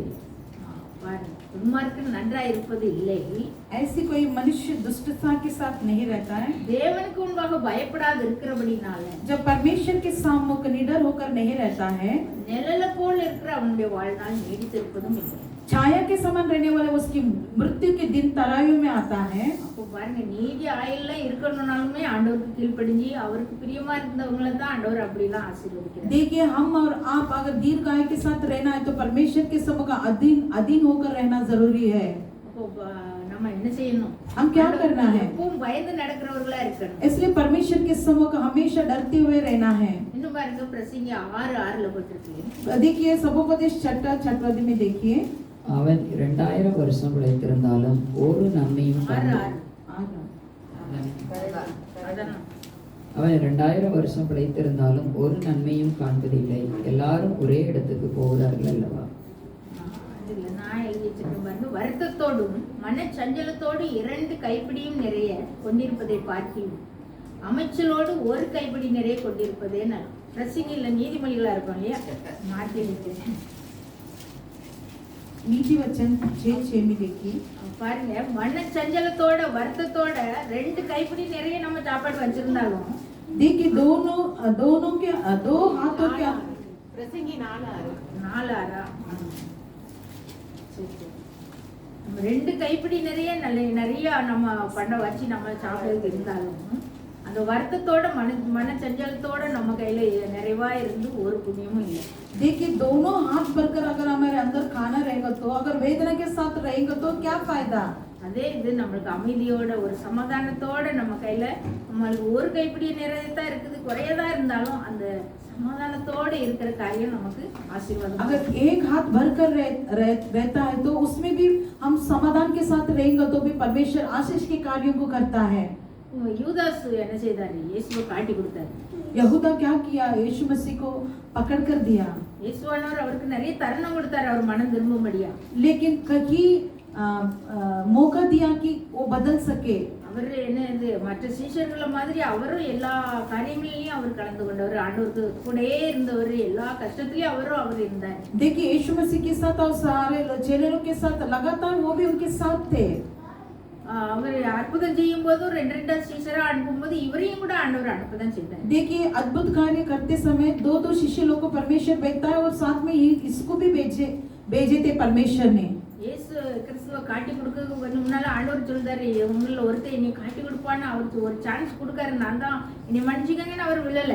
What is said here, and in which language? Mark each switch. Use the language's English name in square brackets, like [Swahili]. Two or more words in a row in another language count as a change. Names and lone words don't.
[Tamil] துன்மார்க்கன் நன்றாயிருப்பது இல்லை. [Hindi] ऐसी कोई मनुष्य दुष्टता के साथ नहीं रहता है. [Tamil] தேவனுக்கு முன்பாக பயப்படாது இருக்கிறபடினால [Hindi] जब परमेश्वर के सामने निडर होकर नहीं रहता है [Tamil] நிழலை போல் இருக்கிற அவனுடைய வாழ்நாள் நீடித்திருப்பதும் இல்லை. [Hindi] छाया के समान रहने वाला उसकी मृत्यु के दिन तराजू में आता है। [Tamil] அப்போ பாருங்க, நீதி ஆயுள்ல இருக்கணும்னாலுமே ஆண்டவருக்கு கீழ்ப்படிஞ்சு அவருக்கு பிரியமா இருந்தவங்களை தான் ஆண்டவர் அப்படிலாம் ஆசீர்வதிக்கிறார். [Hindi] देखिए, हम और आप अगर दीर्घ आयु के साथ रहना है तो परमेश्वर के समूह का अधीन होकर रहना जरूरी है। [Tamil] அப்போ நம்ம என்ன செய்யணும்? [Hindi] हम क्या करना है? [Tamil] எப்பவும் பயந்து நடக்கிறவர்களா இருக்கணும். [Hindi] इसलिए परमेश्वर के समूह का हमेशा डरते हुए रहना है। [Tamil] இன்னும் பாருங்க, பிரசங்கி 6:6 போட்டிருக்கு. [Hindi] देखिए, सबोपदेश छठवादी में देखिए, [Tamil] அவன் 2000 வருஷம் பிழைத்திருந்தாலும் ஒரு நன்மையும் 6:6 அதான் அவன் 2000 வருஷம் பிழைத்திருந்தாலும் ஒரு நன்மையும் காண்பதில்லை. எல்லாரும் ஒரே இடத்துக்கு போகிறார்கள் அல்லவா? அதுல நான் எழுதி வச்சிருக்கேன் பாருங்க, வருத்தத்தோடும் மனச்சஞ்சலத்தோடு 2 கைப்பிடியும் நிறைய கொண்டிருப்பதை பார்க்கிலும் அமைச்சலோடு ஒரு கைப்பிடி நிறைய கொண்டிருப்பதே நான். பிரசங்கில நீதிமொழிகளா இருக்கும் இல்லையா, மாற்றி வச்சிருக்கேன். [Hindi] नीति वचन 6:6 में देखिए, [Tamil] பாருங்க, மனச்சஞ்சலத்தோட வருத்தத்தோட 2 கைப்பிடி நிறைய நம்ம சாப்பாடு வச்சிருந்தாலும் [Hindi] देखिए दोनों के दो हाथों के [Tamil] பிரசங்கி 4:6. 4:6 சரி, சரி. நம்ம 2 கைப்பிடி நிறைய நிறைய நம்ம பண்ண வச்சு நம்ம சாப்பிடுறது இருந்தாலும் அந்த வருத்தத்தோட மனச்சஞ்சலத்தோட நம்ம கையில நிறைவா இருந்து ஒரு புண்ணியமும் இல்லை. [Hindi] देखिए, दोनों हाथ भरकर अगर हमारे अंदर खाना रहेगा तो अगर वेदना के साथ रहेगा तो क्या फायदा? [Tamil] அதே இது நம்மளுக்கு அமைதியோட ஒரு சமாதானத்தோட நம்ம கையில நம்மளுக்கு ஒரு கைப்பிடி நிறையதான் இருக்குது, குறையதா இருந்தாலும் அந்த சமாதானத்தோட இருக்கிற காரியம் நமக்கு ஆசீர்வாதம். [Hindi] अगर एक हाथ भरकर रहता है तो उसमें भी हम समाधान के साथ रहेंगे तो भी परमेश्वर आशीष के कार्यों को करता है। [Tamil] யூதாஸ் என்ன செய்தாரு? இயேசுவை காட்டி கொடுத்தாரு. [Hindi] यहूदा क्या किया? यीशु मसीह को पकड़ कर दिया, [Tamil] இயேசுவானவர் அவருக்கு நிறைய தருணம் கொடுத்தாரு அவர் மனம் திரும்பும்படியா. [Hindi] लेकिन कहीं मौका दिया कि वो बदल सके। [Tamil] அவர் என்ன இது மற்ற சீஷர்களை மாதிரி அவரும் எல்லா காரியங்களிலையும் அவர் கலந்து கொண்டவர், ஆண்டவருக்கு கூடயே இருந்தவர், எல்லா கஷ்டத்திலயும் அவர் இருந்தார். [Hindi] देखिए, यीशु मसीह के साथ और सारे चेलों के साथ लगातार वो भी उनके साथ थे। [Tamil] அவர் அற்புதம் செய்யும் போதும் 2 சீஷரா அனுப்பும்போது இவரையும் கூட ஆண்டவர் அனுப்பதான் செய்தார். [Hindi] देखिए, अद्भुत कार्य करते समय 2 शिष्य लोग को परमेश्वर भेजता है और साथ में ही इसको भी भेजे थे परमेश्वर ने। [Tamil] இயேசு கிறிஸ்துவை காட்டி கொடுக்க முன்னால ஆண்டவர் சொல்றாரு, உங்களில் ஒருத்தர் என்னை காட்டி கொடுப்பான்னு அவருக்கு ஒரு சான்ஸ் கொடுக்காரு, நான் தான் என்னை மன்னிச்சுக்கங்கன்னு அவர் விழல.